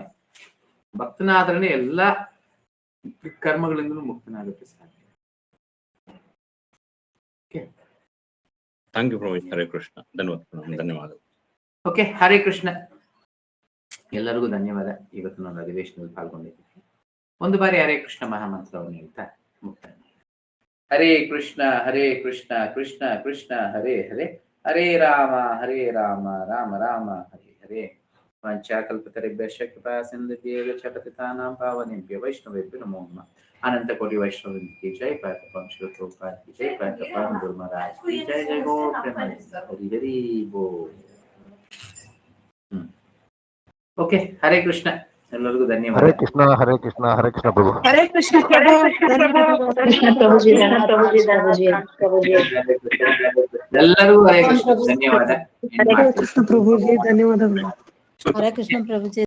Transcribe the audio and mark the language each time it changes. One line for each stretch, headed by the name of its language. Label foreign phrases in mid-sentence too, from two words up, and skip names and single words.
Kannada: ಭಕ್ತನಾದ್ರೇ ಎಲ್ಲ ಕರ್ಮಗಳಿಂದಲೂ ಮುಕ್ತನಾಗುತ್ತೆ ಸಾಧ್ಯ.
English: thank you
Kannada: ಪ್ರಭು. ಹರೇ ಕೃಷ್ಣ. ಧನ್ಯವಾದಗಳು. ಓಕೆ, ಹರೇ ಕೃಷ್ಣ. ಎಲ್ಲರಿಗೂ ಧನ್ಯವಾದ. ಇವತ್ತು ನಾನು ಅಧಿವೇಶನದಲ್ಲಿ ಪಾಲ್ಗೊಂಡಿದ್ದೀನಿ. ಒಂದು ಬಾರಿ ಹರೇ ಕೃಷ್ಣ ಮಹಾಮಂತ್ರವನ್ನು ಹೇಳ್ತಾ ಮುಕ್ತಾಯ.
Sanskrit: ಹರೇ ಕೃಷ್ಣ ಕೃಷ್ಣ ಕೃಷ್ಣ ಹರೇ ಹರೇ, ಹರೇ ರಾಮ ರಾಮ ರಾಮ ಹರೇ ಹರೇ. ವಂಚಾಕಲ್ಪತರುಭ್ಯಶ್ಚ ಕೃಪಾ ಸಿಂಧುಭ್ಯೋ ಚ ಪತಿತಾನಾಂ ಪಾವನೇಭ್ಯೋ ವೈಷ್ಣವೇಭ್ಯೋ ನಮೋ ನಮಃ.
Hindi: अनंत कोटि वैष्णव की जय, पार्थ श्री प्रभुपाद की जय, पार्थ गुरु महाराज की जय, जय गो हरि हरि बोल. ओके, हरे कृष्ण.
Kannada: ಎಲ್ಲರಿಗೂ ಧನ್ಯವಾದ. ಹರೇ ಕೃಷ್ಣ ಹರೇ ಕೃಷ್ಣ ಹರೇ ಕೃಷ್ಣ ಪ್ರಭು. ಹರೇ ಕೃಷ್ಣ ಪ್ರಭುಜಿ. ಎಲ್ಲರಿಗೂ ಹರೇ ಕೃಷ್ಣ. ಧನ್ಯವಾದ. ಹರೇ ಕೃಷ್ಣ ಪ್ರಭುಜಿ, ಧನ್ಯವಾದಗಳು. ಹರೇ ಕೃಷ್ಣ ಪ್ರಭುಜಿ.